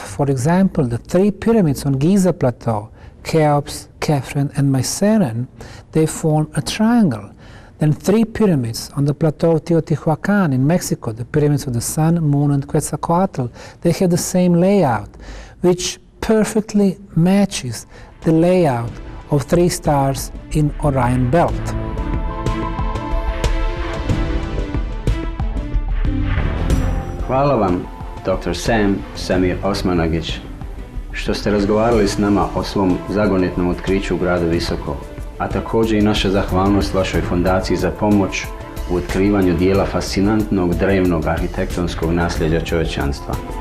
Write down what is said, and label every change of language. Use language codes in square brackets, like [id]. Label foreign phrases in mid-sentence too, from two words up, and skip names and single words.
[en] For example, the three pyramids on Giza Plateau, Cheops, Khafre and Mycene, they form a triangle. Then three pyramids on the plateau of Teotihuacan in Mexico, the pyramids of the Sun, Moon and Quetzalcoatl, they have the same layout, which perfectly matches the layout of three stars in Orion belt. [bs] Hvala vam, Dr. Semir Osmanagich, što ste razgovarali s nama o svom zagonetnom otkriću u gradu Visoko, a također i naša zahvalnost vašoj fondaciji za pomoć u otkrivanju dijela fascinantnog drevnog arhitektonskog nasljeđa čovječanstva.